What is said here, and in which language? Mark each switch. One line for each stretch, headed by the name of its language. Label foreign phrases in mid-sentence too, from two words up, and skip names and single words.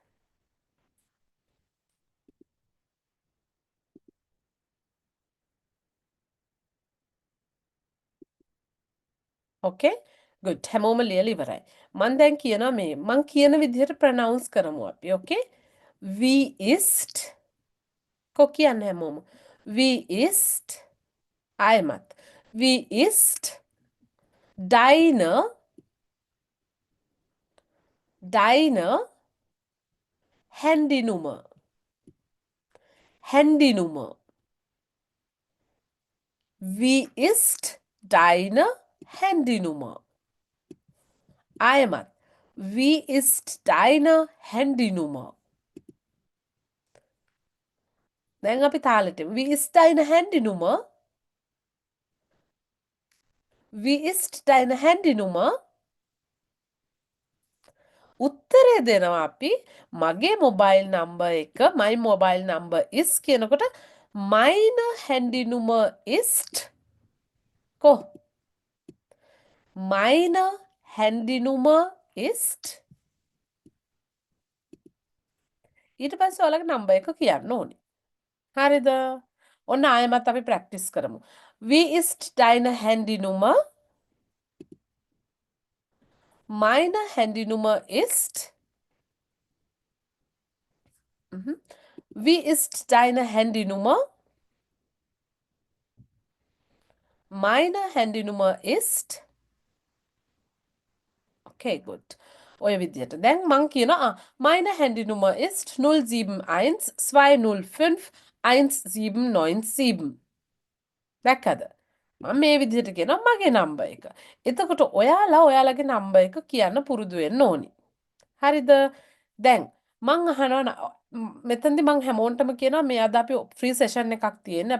Sinhala: ඕකේ? good. හැමෝම ලියලා ඉවරයි. මම දැන් කියනවා මේ මම කියන විදිහට ප්‍රොනවුන්ස් කරමු අපි. ඕකේ?
German: Wie ist
Sinhala: කො කියන්නේ හැමෝම.
German: Wie ist ආයමත්. Wie ist deine Handynummer? Handynummer. Wie ist deine Handynummer?
Sinhala: Aymat.
German: Wie ist deine Handynummer?
Sinhala: දැන් අපි තාලෙට.
German: Wie ist deine Handynummer? Wie ist deine Handynummer?
Sinhala: උත්තරේ දෙනවා අපි මගේ
English: mobile number
Sinhala: එක
English: my mobile number is
Sinhala: කියනකොට
German: meine Handynummer ist
Sinhala: කො
German: meine Handynummer ist
Sinhala: ඊට පස්සේ ඔයාලගේ නම්බර් එක කියන්න ඕනේ. හරිද? ඔන්න ආයෙමත් අපි ප්‍රැක්ටිස් කරමු.
German: Wie ist deine Handynummer? Meine Handynummer ist Wie ist deine Handynummer? Meine Handynummer ist Okay, gut.
Sinhala: ඔය විදියට. දැන් මං කියනවා
German: meine Handynummer ist
Sinhala: 071 205 1797. දැක්කද? මම මේ විදිහට කියනවා මගේ නම්බර් එක. එතකොට ඔයාලා ඔයාලගේ නම්බර් එක කියන්න පුරුදු වෙන්න ඕනි. හරිද? දැන් මං අහනවා මෙතනදී මං හැමෝටම කියනවා මේ අද අපි
English: free session
Sinhala: එකක් තියෙන්නේ.